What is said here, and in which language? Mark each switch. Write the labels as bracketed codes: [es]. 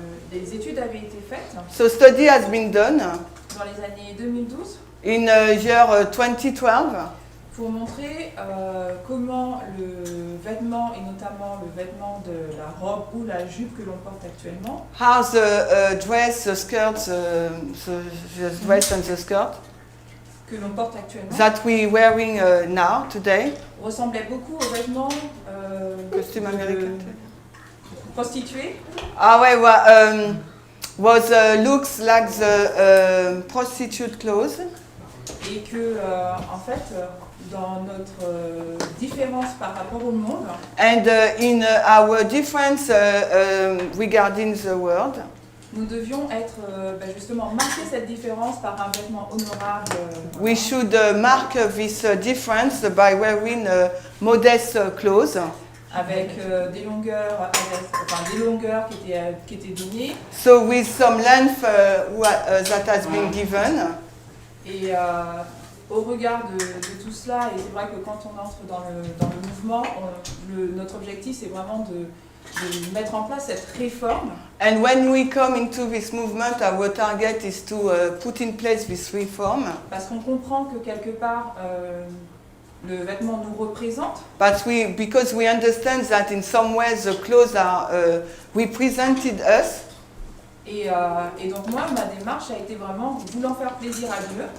[fr] des études avaient été faites [en] so study has been done [fr] dans les années 2012 [en] in year 2012 [fr] pour montrer comment le vêtement, et notamment le vêtement de la robe ou la jupe que l'on porte actuellement, [en] how the dress, the skirt, the dress and the skirt [fr] que l'on porte actuellement [en] that we wearing now today, [fr] ressemblait beaucoup aux vêtements costume américain. prostituées. Ah ouais, [en] was looks like the prostitute clothes. [fr] Et que, en fait, dans notre différence par rapport au monde, [en] And in our difference regarding the world, [fr] nous devions être justement marquer cette différence par un vêtement honorable. [en] we should mark this difference by wearing modest clothes. [fr] Avec des longueurs, des longueurs qui étaient données. [en] So with some length that has been given. [fr] Et au regard de tout cela, et c'est vrai que quand on entre dans le mouvement, notre objectif c'est vraiment de mettre en place cette réforme. [en] And when we come into this movement, our target is to put in place this reform. [fr] Parce qu'on comprend que quelque part, le vêtement nous représente. [en] But because we understand that in some ways the clothes are represented us. [fr] Et donc moi, ma démarche a été vraiment voulant faire plaisir à Dieu.